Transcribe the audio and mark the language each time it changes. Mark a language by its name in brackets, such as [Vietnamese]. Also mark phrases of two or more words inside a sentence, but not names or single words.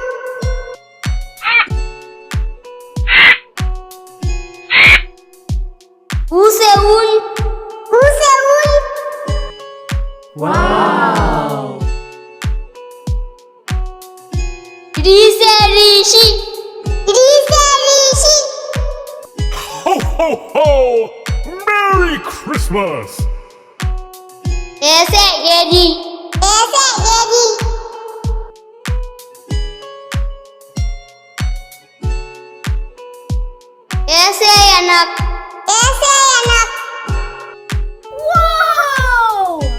[Hindi] ऊ से ऊन। ऊ से ऊन। [English] Wow! [Hindi] री से ऋषि। री से ऋषि। [English] Ho ho ho! Merry Christmas! [Hindi] ए से एरी। ए से एरी। ए से अनक। ए से अनक। Wow!